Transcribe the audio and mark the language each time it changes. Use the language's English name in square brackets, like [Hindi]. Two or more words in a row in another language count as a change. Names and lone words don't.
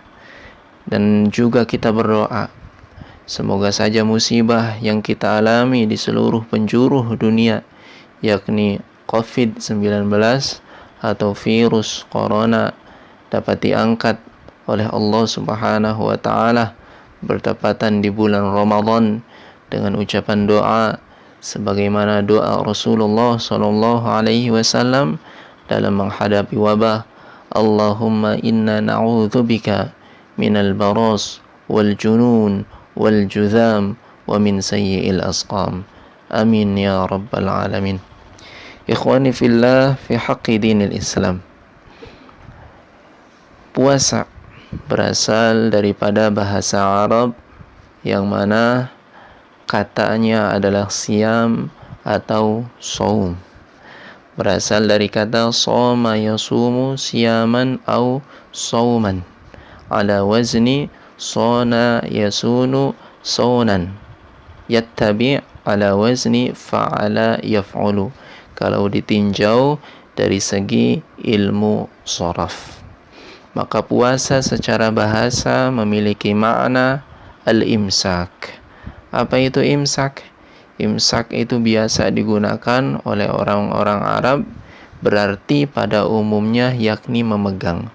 [Indonesian] Dan juga kita berdoa, semoga saja musibah yang kita alami di seluruh penjuru dunia, yakni COVID-19 atau virus corona, dapat diangkat oleh Allah [Arabic] سبحانه وتعالى [Indonesian] bertepatan di bulan Ramadan dengan ucapan doa sebagaimana doa Rasulullah [Arabic] صلى الله عليه وسلم [Indonesian] dalam menghadapi wabah. [Arabic] اللهم إنا نعوذ بك من البرص والجنون والجذام ومن سيئ الأسقام. آمين يا رب العالمين. إخواني في الله في حق دين الإسلام. [Indonesian] Puasa berasal daripada bahasa Arab yang mana katanya adalah siam atau saum. Berasal dari kata [Arabic] صام يصوم صياما أو صوما على وزن صان يصون صونا يتبع على وزن فعل يفعل, [Indonesian] kalau ditinjau dari segi ilmu sharaf. Maka puasa secara bahasa memiliki makna al-imsak. Apa itu imsak? Imsak itu biasa digunakan oleh orang-orang Arab, berarti pada umumnya yakni memegang.